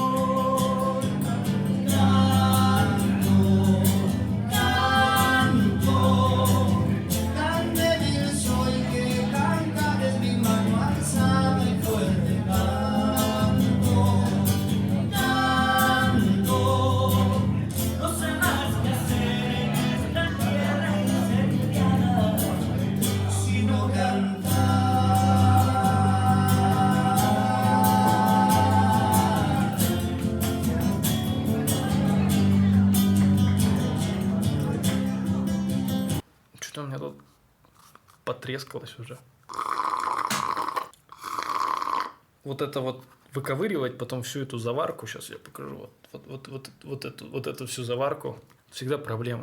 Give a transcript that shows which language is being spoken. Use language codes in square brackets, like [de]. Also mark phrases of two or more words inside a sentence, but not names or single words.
[es] Tan débil soy que cantar es mi mano alzada y fuerte canto, no sé más qué hacer en esta tierra incendiada, sino cantar. [ru] Что-то у меня тут потрескалось уже. Вот это вот выковыривать потом всю эту заварку, сейчас я покажу, вот эту всю заварку, всегда проблема.